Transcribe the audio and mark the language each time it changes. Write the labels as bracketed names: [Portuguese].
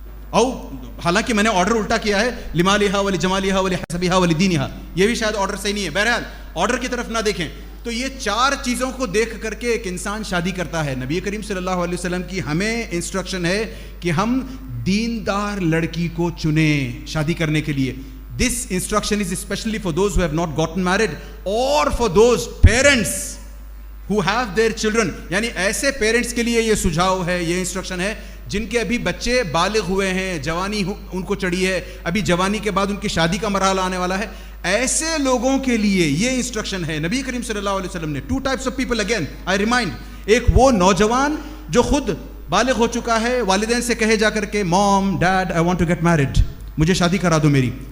[Urdu] او حالانکہ میں نے آرڈر الٹا کیا ہے, [Arabic] لمالہا ولجمالہا ولحسبہا ولدینہا, [Urdu] یہ بھی شاید آرڈر صحیح نہیں ہے. بہرحال آرڈر کی طرف نہ دیکھیں تو یہ 4 چیزوں کو دیکھ کر کے ایک انسان شادی کرتا ہے. نبی کریم صلی اللہ علیہ وسلم کی ہمیں انسٹرکشن ہے کہ ہم دیندار لڑکی کو چنیں شادی کرنے کے لیے. [English] This instruction is especially for those who have not gotten married or for those parents who have their children. [Urdu] یعنی ایسے پیرنٹس کے لیے یہ سجھاؤ ہے, یہ انسٹرکشن ہے جن کے ابھی بچے بالغ ہوئے ہیں, جوانی ان کو چڑھی ہے, ابھی جوانی کے بعد ان کی شادی کا مرحلہ آنے والا ہے. ایسے لوگوں کے لیے یہ انسٹرکشن ہے. نبی کریم صلی اللہ علیہ وسلم نے [English] 2 types of people again I remind. [Urdu] ایک وہ نوجوان جو خود بالغ ہو چکا ہے, والدین سے کہے جا کر کے [English] mom dad I want to get married, [Urdu] مجھے شادی کرا دو میری.